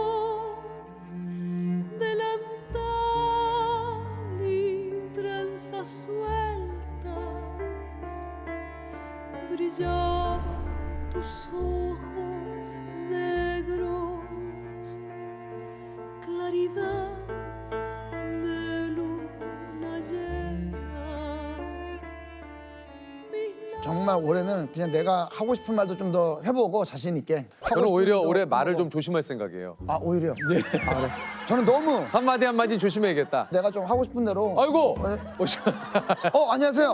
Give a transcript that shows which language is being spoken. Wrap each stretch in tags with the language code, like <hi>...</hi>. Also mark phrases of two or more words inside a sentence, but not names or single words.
<es>delantal y trenzas sueltas, brillaban tus ojos negros, claridad de luna llena.</es> <ko>정말 올해는 그냥 내가 하고 싶은 말도 좀 더 해보고 자신 있게. 저는 오히려 하고 싶은 올해 것도 말을 해보고. 좀 조심할 생각이에요. 아 오히려. 네. 아, 그래. 저는 너무 한마디 한마디 조심해야겠다. 내가 좀 하고 싶은 대로. 아이고. 안녕하세요.</ko>